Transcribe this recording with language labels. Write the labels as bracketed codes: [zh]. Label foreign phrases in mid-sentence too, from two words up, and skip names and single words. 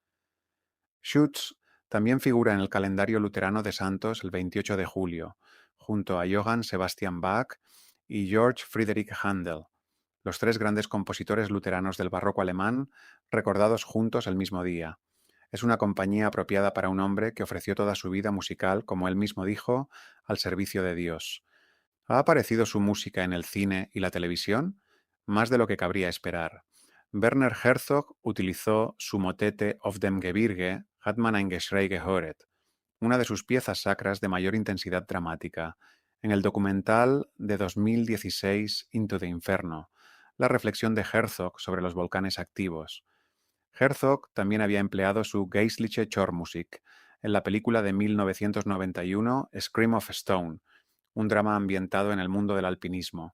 [es] Schütz también figura en el calendario luterano de santos el 28 de julio, junto a Johann Sebastian Bach y Georg Friedrich Händel, los tres grandes compositores luteranos del barroco alemán, recordados juntos el mismo día. Es una compañía apropiada para un hombre que ofreció toda su vida musical, como él mismo dijo, al servicio de Dios. ¿Ha aparecido su música en el cine y la televisión? Más de lo que cabría esperar. Werner Herzog utilizó su motete Auf dem Gebirge hat man ein Geschrei gehört, una de sus piezas sacras de mayor intensidad dramática, en el documental de 2016 Into the Inferno, la reflexión de Herzog sobre los volcanes activos. Herzog también había empleado su Geistliche Chormusik en la película de 1991 Scream of Stone, un drama ambientado en el mundo del alpinismo.